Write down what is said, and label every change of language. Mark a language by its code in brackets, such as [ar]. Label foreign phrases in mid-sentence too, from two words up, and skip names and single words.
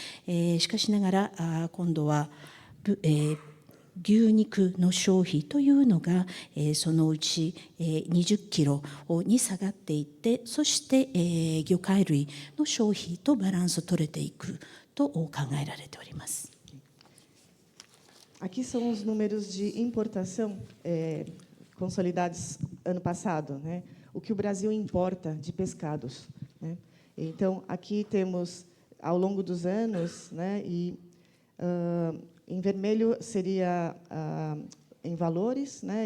[ja] しかしながら今度は牛肉の消費というのがそのうち20キロに下がっていって、そして魚介類の消費とバランスを取れていくと考えられております。 [pt] Aqui são os números de importação consolidados ano passado, né? O que o Brasil importa de pescados, né? Então, aqui temos, ao longo dos anos, né? E em vermelho seria em valores, né?